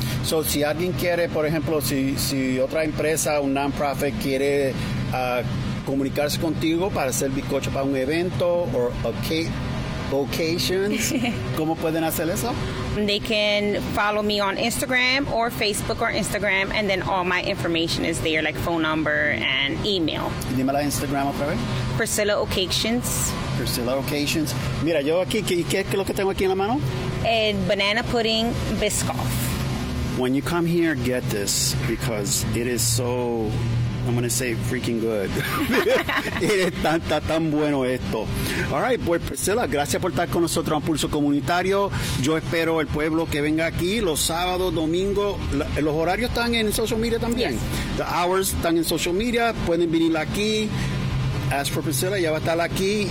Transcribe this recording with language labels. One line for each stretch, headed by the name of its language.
Spanish: So si alguien quiere, por ejemplo, si otra empresa, un non-profit, quiere comunicarse contigo para hacer bizcocho para un evento
English: or occasions,
Spanish: ¿cómo pueden hacer eso?
English: They can follow me on Instagram or Facebook or Instagram, and then all my information is there, like phone number and email.
Spanish: Dime la Instagram otra vez. Priscilla Occasions. Priscilla Occasions. Mira, yo aquí, ¿qué es lo que tengo aquí en la mano? El banana pudding Biscoff.
English: When you come here, get this, because it is so I'm going to say freaking good.
Spanish: Está tan bueno esto. All right, pues Priscila, gracias por estar con nosotros en Pulso Comunitario. Yo espero el pueblo que venga aquí los sábados, domingos. Los horarios están en social media también.
English: Yes. The hours
Spanish: están en social media. Pueden venir aquí.
English: Ask for Priscila,
Spanish: ya va a estar aquí.